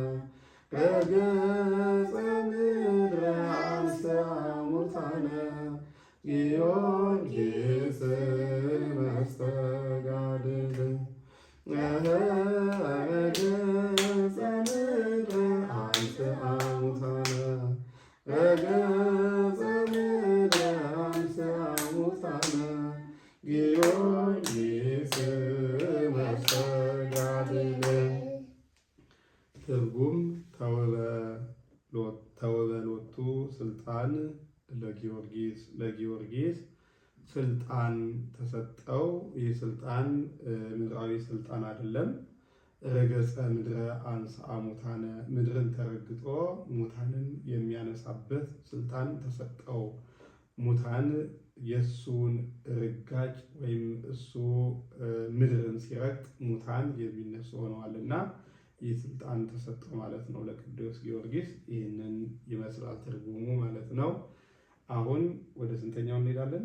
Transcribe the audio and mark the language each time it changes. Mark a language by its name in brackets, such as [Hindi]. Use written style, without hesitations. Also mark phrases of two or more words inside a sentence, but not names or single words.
[Geez] ረገጸ ምድረ አንሥአ ሙታነ ጊዮርጊስ መስተጋድል ረገጸ ምድረ አንሥአ ሙታነ ረገጸ ምድረ አንሥአ ሙታነ ጊዮርጊስ መስተጋድል። [Amharic] ትርጉም [Geez] ተውበሎቱ ስልጣን ለጊዮርጊስ [Amharic] ስልጣን ተሰጠው። ይህ ስልጣን ምድራዊ ስልጣን አይደለም። [Geez] ረገጸ ምድረ አንሥአ ሙታነ [Amharic] ምድርን ተረግጦ ሙታንን የሚያነሳበት ስልጣን ተሰጠው። ሙታን የእሱን ርጋጭ ወይም እሱ ምድርን ሲረግጥ ሙታን የሚነሱ ሆነዋልና ይህ ስልጣን ተሰጠው ማለት ነው ለቅዱስ ጊዮርጊስ። ይህንን ይመስላል ትርጉሙ ማለት ነው። አሁን ወደ ስንተኛው እንሄዳለን?